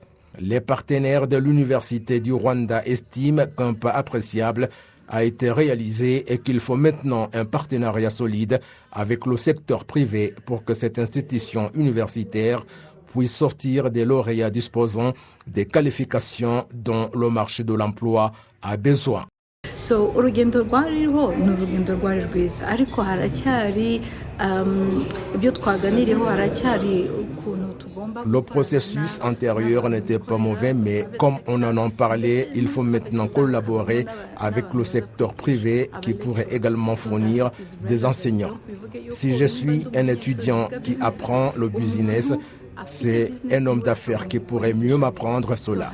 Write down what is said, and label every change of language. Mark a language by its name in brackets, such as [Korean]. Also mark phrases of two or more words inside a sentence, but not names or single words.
[French] Les partenaires de l'Université du Rwanda estiment qu'un pas appréciable a été réalisé et qu'il faut maintenant un partenariat solide avec le secteur privé pour que cette institution universitaire puisse sortir des lauréats disposant des qualifications dont le marché de l'emploi a besoin. [Kinyarwanda] urugendo rwariho ni urugendo rwari rwiza ariko haracyari ibyo twaganiriyeho haracyari ukuntu tugomba. [French] Le processus antérieur n'était pas mauvais, mais comme on en a parlé, il faut maintenant collaborer avec le secteur privé qui pourrait également fournir des enseignants. Si je suis un étudiant qui apprend le business, c'est un homme d'affaires qui pourrait mieux m'apprendre cela.